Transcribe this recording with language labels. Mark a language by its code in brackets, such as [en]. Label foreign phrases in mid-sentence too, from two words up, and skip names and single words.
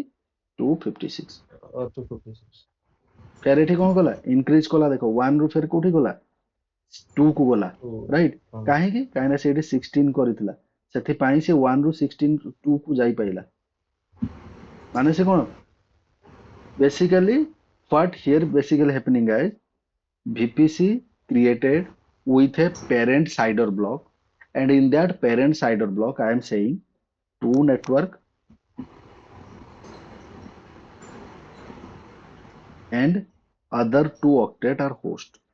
[or] 256। 256। ଫେର ଏଠି କଣ କଲା? ଇନକ୍ରିଜ କଲା। ଦେଖ 1 ରୁ ଫେର କୋଉଠି ଗଲା? 2 କୁ ଗଲା। ରାଇଟ? କାହିଁକି? କାହିଁକି ନା ସେଇଠି 16 କରିଥିଲା। ସେଥିପାଇଁ ସେ 1 ରୁ 16 2 କୁ ଯାଇପାରିଲା। ମାନେ ସେ କଣ? [en] Basically, what here basically happening is VPC created with a parent CIDR block, and in that parent CIDR block, I am saying two network and other 2 octet are host.